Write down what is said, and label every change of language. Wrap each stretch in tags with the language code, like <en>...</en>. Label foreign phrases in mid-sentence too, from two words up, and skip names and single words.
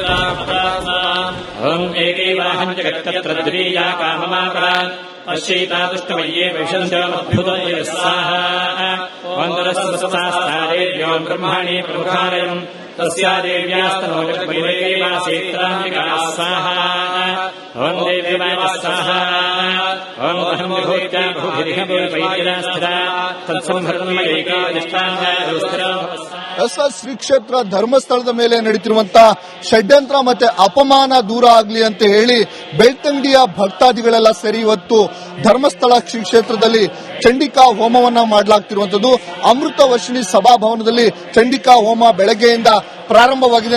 <sa>ॐ एकैवाहम् जगत्तत्र द्वितीया काममापरा पश्यैतादुष्टमय्ये विशन्त्योमद्भुतये स्वाहा वन्दरस्वस्तास्तादेव्यो ब्रह्माणि प्रमुखालयम् तस्या देव्यास्तनो जगद्वैवैवासेत्राम्बिका स्वाहा ॐ देव्यवाय स्वाहा ॐ अहम् विभूत्या बहुभिरिह वैद्यरास्थिता तत्संहरणमयैका निष्ठाङ्गारुस्थिरा.</sa> <kn>ಶ್ರೀ ಕ್ಷೇತ್ರ ಧರ್ಮಸ್ಥಳದ ಮೇಲೆ ನಡೀತಿರುವಂತಹ ಷಡ್ಯಂತ್ರ ಮತ್ತೆ ಅಪಮಾನ ದೂರ ಆಗಲಿ ಅಂತ ಹೇಳಿ ಬೆಳ್ತಂಗಡಿಯ ಭಕ್ತಾದಿಗಳೆಲ್ಲ ಸೇರಿ ಇವತ್ತು ಧರ್ಮಸ್ಥಳ ಶ್ರೀ ಕ್ಷೇತ್ರದಲ್ಲಿ ಚಂಡಿಕಾ ಹೋಮವನ್ನ ಮಾಡಲಾಗ್ತಿರುವಂತದ್ದು. ಅಮೃತ ವರ್ಷಿಣಿ ಸಭಾಭವನದಲ್ಲಿ ಚಂಡಿಕಾ ಹೋಮ ಬೆಳಗ್ಗೆಯಿಂದ ಪ್ರಾರಂಭವಾಗಿದೆ.</kn>